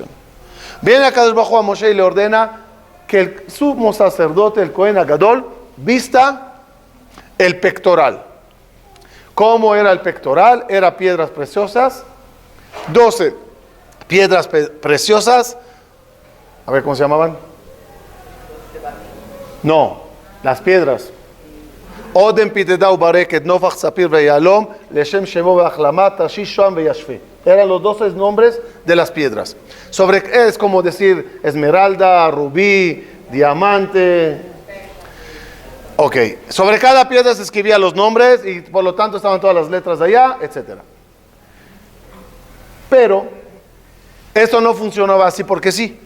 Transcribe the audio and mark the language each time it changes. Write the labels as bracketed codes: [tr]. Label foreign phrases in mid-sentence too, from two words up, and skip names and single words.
[es] Viene acá debajo a Moshe y le ordena que el sumo sacerdote, el [he] כהן הגדול, [es] vista el pectoral. ¿Cómo era el pectoral? Era piedras preciosas, 12 piedras preciosas. A ver, ¿cómo se llamaban? No, las piedras. [he] אודם פטדה וברקת נופך ספיר ויהלום לשם שבו ואחלמה תרשיש שהם וישפה. [es] Eran los 12 nombres de las piedras. Es como decir esmeralda, rubí, diamante. Ok, sobre cada piedra se escribían los nombres y por lo tanto estaban todas las letras de allá, etc. Pero eso no funcionaba así porque sí.